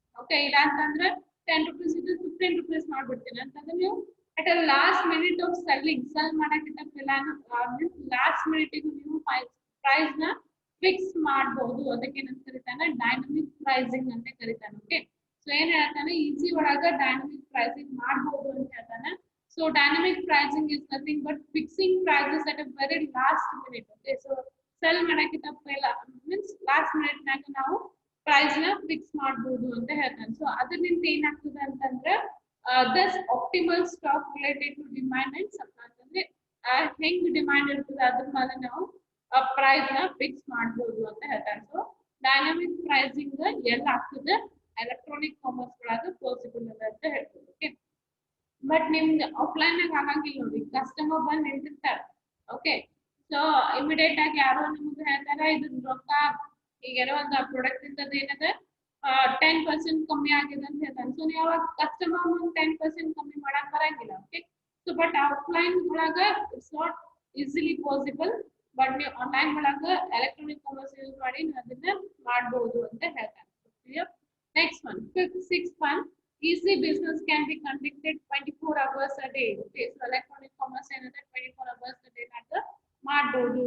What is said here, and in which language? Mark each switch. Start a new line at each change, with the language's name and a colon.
Kannada: Okay, ಇಲ್ಲ ಅಂತಂದ್ರೆ 10 rupees ಇದ್ದು 15 ರೂಪೀಸ್ ಮಾಡ್ಬಿಡ್ತೀನಿ ಅಂತಂದ್ರೆ ನೀವು
English: at a last minute of selling
Kannada: cell ಮಾಡಕ್ಕಿಲ್ಲ last minute ನೀವು ಪ್ರೈಸ್ ನ ಫಿಕ್ಸ್ ಮಾಡಬಹುದು. ಅದಕ್ಕೆ ಏನಂತ ಕರೀತಾನೆ, ಡೈನಮಿಕ್ ಪ್ರೈಸಿಂಗ್ ಅಂತ ಕರೀತಾನೆ. ಓಕೆ, ಸೊ ಏನ್ ಹೇಳ್ತಾನೆ, ಈಸಿ ಒಳಗ ಡೈನಮಿಕ್ ಪ್ರೈಸಿಂಗ್ ಮಾಡಬಹುದು ಅಂತ ಹೇಳ್ತಾನೆ.
English: So dynamic pricing is nothing but fixing prices at a very last minute.
Kannada: Okay, so sell ಮಾಡಕ್ಕಿಂತ ಪೆಹ್ಲ means last minute ನಾಗ ನಾವು ಪ್ರೈಸ್ ನ ಫಿಕ್ಸ್ ಮಾಡಬಹುದು ಅಂತ ಹೇಳ್ತಾನೆ. ಸೊ ಅದರಿಂದ ಏನಾಗ್ತದೆ ಅಂತಂದ್ರೆ
English: thus optimal stock related to demand and supply.
Kannada: ಅಂದ್ರೆ ಹೆಂಗ್ ಡಿಮಾಂಡ್ ಇರ್ತದೆ ಅದ್ರ ಮೇಲೆ ನಾವು ಪ್ರೈಸ್ ನ ಫಿಕ್ಸ್ ಮಾಡಬಹುದು ಅಂತ ಹೇಳ್ತಾನೆ. ಸೊ ಡೈನಮಿಕ್ ಪ್ರೈಸಿಂಗ್ ಎಲ್ಲ ಆಗ್ತದೆ ಎಲೆಕ್ಟ್ರಾನಿಕ್ ಕಾಮರ್ಸ್ ಒಳಗ ಪಾಸಿಬಲ್ ಅದ ಅಂತ ಹೇಳ್ತಾರೆ. ಓಕೆ, ಬಟ್ ನಿಮ್ಗೆ ಆಫ್ಲೈನ್ ನಾಗ ಆಗಂಗಿಲ್ಲ ನೋಡಿ, ಕಸ್ಟಮರ್ ಬಂದು ನಿಂತಿರ್ತಾರೆ. ಓಕೆ, ಸೊ ಇಮಿಡಿಯೇಟ್ ಆಗಿ ಯಾರೋ ನಿಮ್ಗೆ ಹೇಳ್ತಾರೆ ಇದ್ರ ರೊಕ್ಕ ಈಗೇನೋ ಒಂದು ಪ್ರಾಡಕ್ಟ್ ಇಂಥದ್ದು ಏನದ 10% ಕಮ್ಮಿ ಆಗಿದೆ ಅಂತ ಹೇಳ್ತಾನೆ. ಸೊ ನೀವು ಅವಾಗ ಕಸ್ಟಮರ್ ಮುಂದೆ 10% ಕಮ್ಮಿ ಮಾಡಕ್ ಬರಂಗಿಲ್ಲ. ಓಕೆ, ಸೊ ಬಟ್ ಆಫ್ಲೈನ್ ಒಳಗ
English: it's not easily possible,
Kannada: but ನೀವು ಆನ್ಲೈನ್ ಒಳಗ ಎಲೆಕ್ಟ್ರಾನಿಕ್ ಕಾಮರ್ಸ್ ಯೂಸ್ ಮಾಡಿ ನೀವು ಅದನ್ನ ಮಾಡಬಹುದು ಅಂತ ಹೇಳ್ತಾನೆ.
English: Next one, six one, easy business can be conducted 24 hours a day.
Kannada: Okay, so electronic commerce ಏನಂದ್ರೆ
English: 24 hours a day
Kannada: ನಾಗ ಮಾಡಬಹುದು.